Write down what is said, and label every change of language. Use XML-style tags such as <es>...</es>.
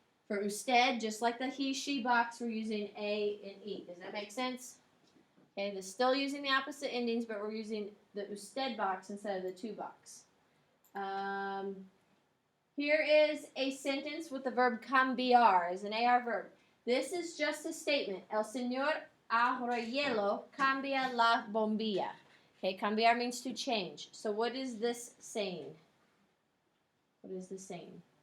<en>For usted, just like the he, she box, we're using A and E. Does that make sense? Okay, they're still using the opposite endings, but we're using the usted box instead of the two box. Here is a sentence with the verb cambiar as an AR verb. This is just a statement.</en> <es>El señor Arroyelo cambia la bombilla.</es> <en>Okay, cambiar means to change. So what is this saying? What is this saying?</en>